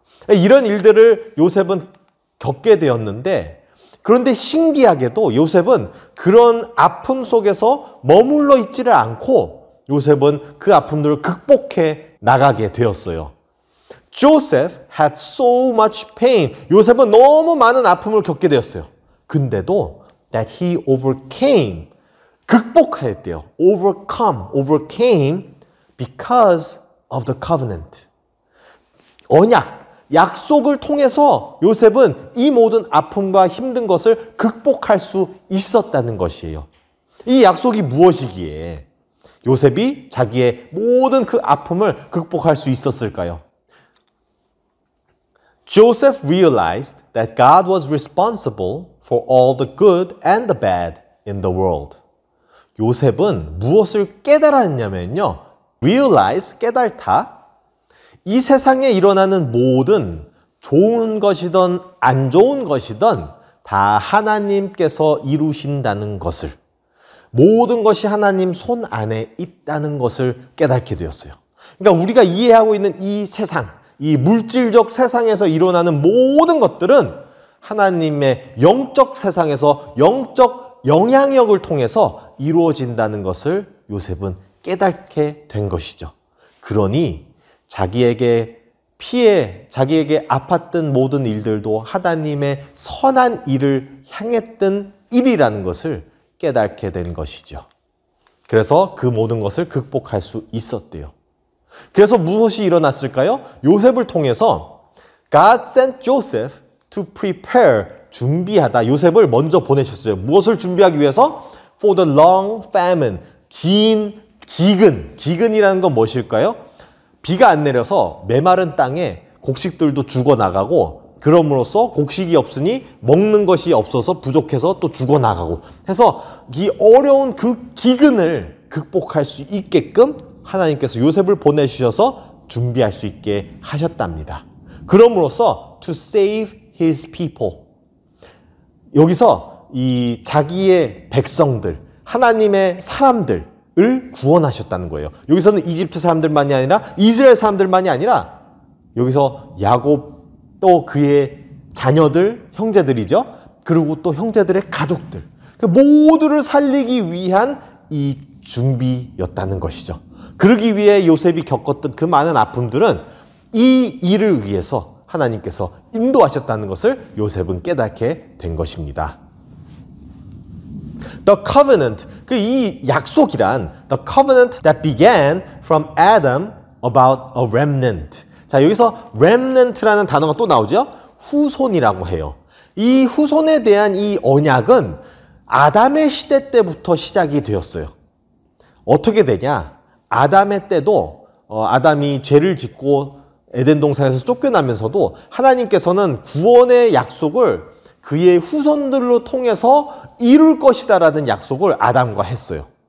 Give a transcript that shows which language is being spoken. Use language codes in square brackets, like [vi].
[ko] 이런 일들을 요셉은 겪게 되었는데 그런데 신기하게도 요셉은 그런 아픔 속에서 머물러 있지를 않고 요셉은 그 아픔들을 극복해 나가게 되었어요. [en] Joseph had so much pain. [ko] 요셉은 너무 많은 아픔을 겪게 되었어요. 근데도 [en] that he overcame, [ko] 극복했대요. [en] overcame because of the covenant. [ko] 언약, 약속을 통해서 요셉은 이 모든 아픔과 힘든 것을 극복할 수 있었다는 것이에요. 이 약속이 무엇이기에 요셉이 자기의 모든 그 아픔을 극복할 수 있었을까요? [en] Joseph realized that God was responsible for all the good and the bad in the world. [ko] 요셉은 무엇을 깨달았냐면요. realize, 깨달다. 이 세상에 일어나는 모든 좋은 것이든 안 좋은 것이든 다 하나님께서 이루신다는 것을, 모든 것이 하나님 손 안에 있다는 것을 깨닫게 되었어요. 그러니까 우리가 이해하고 있는 이 세상, 이 물질적 세상에서 일어나는 모든 것들은 하나님의 영적 세상에서 영적 영향력을 통해서 이루어진다는 것을 요셉은 깨닫게 된 것이죠. 그러니 자기에게 자기에게 아팠던 모든 일들도 하나님의 선한 일을 향했던 일이라는 것을 깨닫게 된 것이죠. 그래서 그 모든 것을 극복할 수 있었대요. 그래서 무엇이 일어났을까요? 요셉을 통해서 [en] God sent Joseph to prepare, [ko] 준비하다. 요셉을 먼저 보내셨어요. 무엇을 준비하기 위해서? [en] For the long famine, [ko] 긴 기근. 기근이라는 건 무엇일까요? 비가 안 내려서 메마른 땅에 곡식들도 죽어나가고 그럼으로써 곡식이 없으니 먹는 것이 없어서 부족해서 또 죽어나가고 해서 이 어려운 그 기근을 극복할 수 있게끔 하나님께서 요셉을 보내주셔서 준비할 수 있게 하셨답니다. 그럼으로써 [en] to save his people. [ko] 여기서 이 자기의 백성들, 하나님의 사람들을 구원하셨다는 거예요. 여기서는 이집트 사람들만이 아니라 이스라엘 사람들만이 아니라 여기서 야곱 또 그의 자녀들, 형제들이죠. 그리고 또 형제들의 가족들. 그 모두를 살리기 위한 이 준비였다는 것이죠. 그러기 위해 요셉이 겪었던 그 많은 아픔들은 이 일을 위해서 하나님께서 인도하셨다는 것을 요셉은 깨닫게 된 것입니다. [en] The covenant, [ko] 이 약속이란 [en] the covenant that began from Adam about a remnant. [ko] 자, 여기서 remnant라는 단어가 또 나오죠? 후손이라고 해요. 이 후손에 대한 이 언약은 아담의 시대 때부터 시작이 되었어요. 어떻게 되냐? 아담의 때도 아담이 죄를 짓고 에덴 동산에서 쫓겨나면서도 하나님께서는 구원의 약속을 그의 후손들로 통해서 이룰 것이다라는 약속을 아담과 했어요.